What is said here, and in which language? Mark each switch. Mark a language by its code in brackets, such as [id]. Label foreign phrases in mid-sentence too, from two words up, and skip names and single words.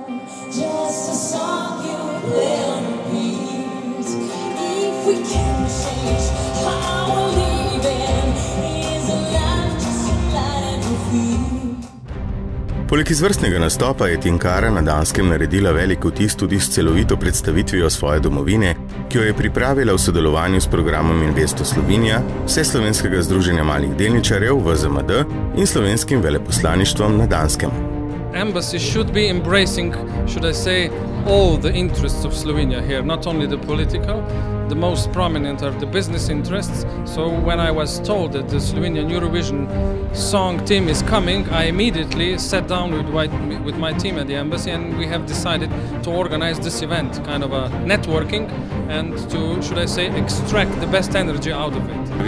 [sl] Poleg izvrstnega nastopa je Tinkara na Danskem naredila velik vtis tudi s celovito predstavitvijo svoje domovine, ki jo je pripravila v sodelovanju s programom Investo Slovenija, Vseslovenskega združenja malih delničarjev VZMD in slovenskim veleposlaništvom na Danskem. [en] Embassy should be embracing, should I say, all the interests of Slovenia here, not only the political. The most prominent are the business interests. So when I was told that the Slovenian Eurovision song team is coming, I immediately sat down with my team at the embassy, and we have decided to organize this event, kind of a networking, and to, should I say, extract the best energy out of it.